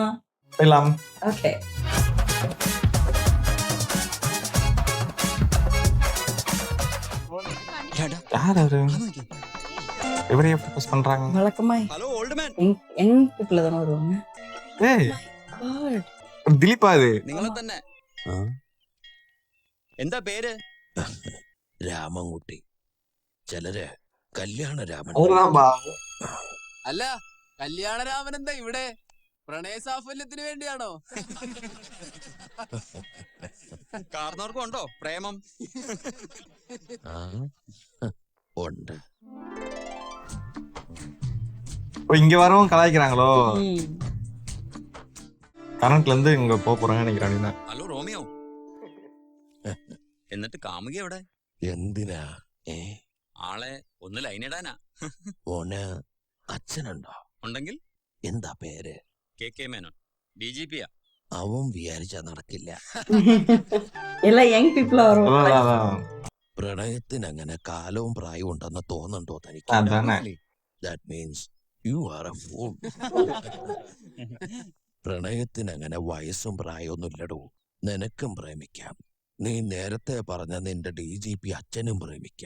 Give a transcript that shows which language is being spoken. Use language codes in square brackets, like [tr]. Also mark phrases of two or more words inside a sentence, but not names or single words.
[ta] போயிடலாம். ஓகே, யார் அவரு? இவரையே ஃபோக்கஸ் பண்றாங்க. வழக்கமா [en] young people [ta] தானே வருவாங்க. ஏய் God. [ml] ദിലീപാ ഇത്? നിങ്ങളെ തന്നെ. എന്താ പേര്? രാമൻകുട്ടി. ചിലര് കല്യാണരാമൻ. അല്ല, കല്യാണരാമൻ എന്താ ഇവിടെ? പ്രണയ സാഫല്യത്തിന് വേണ്ടിയാണോ? കാർന്നവർക്കും ഉണ്ടോ പ്രേമം? ഉണ്ട്. [ta] இங்க வரவும் கலாய்க்கிறாங்களோ? கரண்ட்ல இருந்து இங்க போறாங்க நினைக்கிறாங்க. [ml] ഹലോ റോമിയോ, എന്നിട്ട് കാമുകി എവിടെ? എന്തിനാ? ആളെ ഒന്ന് ലൈനിടാനാ. ഓന് അച്ഛനുണ്ടോ? ഉണ്ടെങ്കിൽ എന്താ പേര്? കെ മേനോൻ, DGP. അവൻ വിചാരിച്ചാ നടക്കില്ല. [ta] எல்லாம் [en] young peopleா [ta] வருவாங்க. [ml] പ്രണയത്തിന് അങ്ങനെ കാലവും പ്രായവും ഉണ്ടെന്ന് തോന്നുന്നുണ്ടോ തനിക്ക്? [en] That means you are a fool. [ml] പ്രണയത്തിന് അങ്ങനെ വയസ്സും പ്രായമൊന്നും ഇല്ലടോ. നിനക്കും പ്രേമിക്കാം. നീ നേരത്തെ പറഞ്ഞ നിന്റെ DGP അച്ഛനും പ്രേമിക്കാം.